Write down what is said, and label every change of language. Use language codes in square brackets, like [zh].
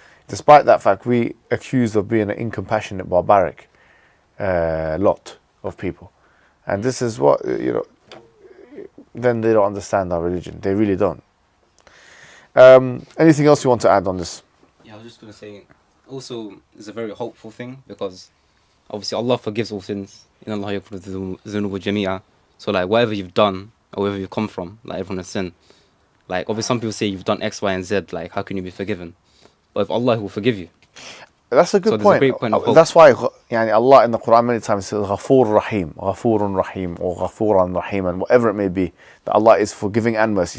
[en] Despite that fact, we accused of being an incompassionate, barbaric lot of people, and this is what then they don't understand our religion. They really don't. Anything else you want to add on this? Yeah, I was just going to say, also, it's a very hopeful thing, because obviously Allah forgives all sins. [ar] إن الله يغفر الذنوب جميعا. [en] So like whatever you've done or wherever you've come from, like everyone has sinned. Like obviously some people say you've done X, Y, and Z. Like how can you be forgiven? But if Allah will forgive you. That's a good So there's point. a great point of hope. That's why Allah in the Quran many times says Ghafur Rahim, Ghafurun Rahim, or Ghafuran Rahim, and whatever it may be, that Allah is forgiving and mercy.